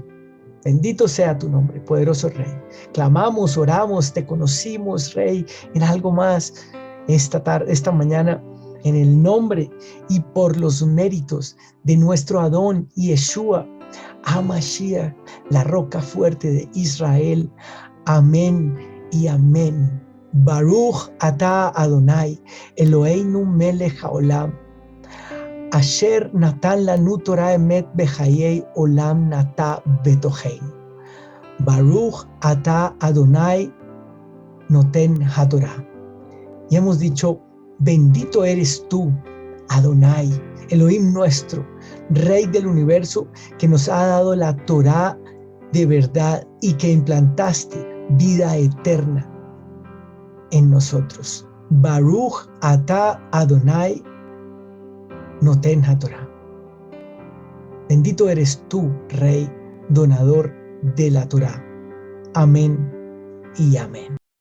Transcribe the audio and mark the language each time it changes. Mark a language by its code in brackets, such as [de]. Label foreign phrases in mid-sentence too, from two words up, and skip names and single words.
[es] Bendito sea tu nombre, poderoso Rey. Clamamos, oramos, te conocimos, Rey, en algo más esta mañana, en el nombre y por los méritos de nuestro [he] אדון ישוע המשיח, [es] la roca fuerte de Israel. Amén y amén. [he] ברוך אתה אדני אלהינו מלך העולם אשר נתן לנו תורה אמת בחיי עולם נטע בתוכנו. ברוך אתה אדני נותן התורה. [es] Y hemos dicho, bendito eres tú, Adonai, Elohim nuestro, Rey del universo, que nos ha dado la Torah de verdad y que implantaste vida eterna en nosotros. [he] ברוך אתה אדני נותן התורה. [es] Bendito eres tú, Rey, donador de la Torah. Amén y amén.